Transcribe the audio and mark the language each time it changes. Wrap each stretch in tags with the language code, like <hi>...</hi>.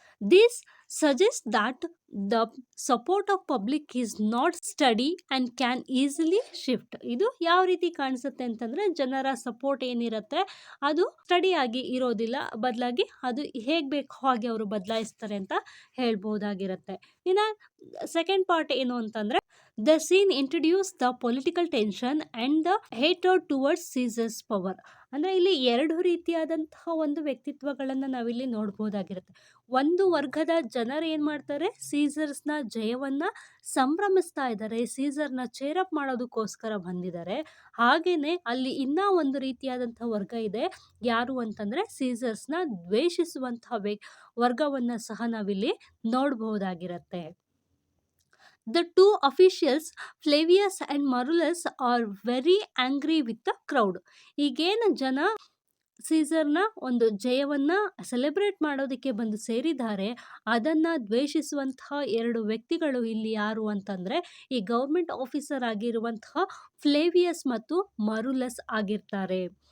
<en>This suggest that the support of public is not study and can easily shift.</en> <kn>ಇದು ಯಾವ ರೀತಿ ಕಾಣಿಸುತ್ತೆ ಅಂತಂದ್ರೆ ಜನರ ಸಪೋರ್ಟ್ ಏನಿರುತ್ತೆ ಅದು ಸ್ಟಡಿ ಆಗಿ ಇರೋದಿಲ್ಲ, ಬದಲಾಗಿ ಅದು ಹೇಗೆ ಬೇಕು ಹಾಗೆ ಅವರು ಬದಲಾಯಿಸ್ತಾರೆ ಅಂತ ಹೇಳ್ಬೋದಾಗಿರುತ್ತೆ. ಇನ್ನು ಸೆಕೆಂಡ್ ಪಾರ್ಟ್ ಏನು ಅಂತಂದ್ರೆ</kn> <en>The scene introduced the political tension and the hatred towards Caesar's power.</en> <kn>ಅಂದ್ರೆ ಇಲ್ಲಿ ಎರಡು ರೀತಿಯಾದಂತಹ ಒಂದು ವ್ಯಕ್ತಿತ್ವಗಳನ್ನ ನಾವಿಲ್ಲಿ ನೋಡ್ಬೋದಾಗಿರುತ್ತೆ. ಒಂದು ವರ್ಗದ ಜನರು ಏನ್ ಮಾಡ್ತಾರೆ, ಸೀಸರ್ಸ್ನ ಜಯವನ್ನ ಸಂಭ್ರಮಿಸ್ತಾ ಇದ್ದಾರೆ, ಸೀಸರ್ನ ಚೇರಪ್ ಮಾಡೋದಕ್ಕೋಸ್ಕರ ಬಂದಿದ್ದಾರೆ. ಹಾಗೇನೆ ಅಲ್ಲಿ ಇನ್ನ ಒಂದು ರೀತಿಯಾದಂತಹ ವರ್ಗ ಇದೆ, ಯಾರು ಅಂತಂದ್ರೆ ಸೀಸರ್ಸ್ನ ದ್ವೇಷಿಸುವಂತಹ ವರ್ಗವನ್ನ ಸಹ ನಾವಿಲ್ಲಿ ನೋಡಬಹುದಾಗಿರತ್ತೆ.</kn> <en>The two officials, Flavius and Marullus, are very angry with the crowd.</en> <kn>ಈಗೇನು ಜನ ಸೀಸರ್ನ ಒಂದು ಜಯವನ್ನ ಸೆಲೆಬ್ರೇಟ್ ಮಾಡೋದಕ್ಕೆ ಬಂದು ಸೇರಿದ್ದಾರೆ, ಅದನ್ನ ದ್ವೇಷಿಸುವಂತಹ ಎರಡು ವ್ಯಕ್ತಿಗಳು ಇಲ್ಲಿ ಯಾರು ಅಂತಂದ್ರೆ ಈ ಗೌರ್ಮೆಂಟ್ ಆಫೀಸರ್ ಆಗಿರುವಂತಹ ಫ್ಲೇವಿಯಸ್ ಮತ್ತು ಮರುಲಸ್ ಆಗಿರ್ತಾರೆ.</kn>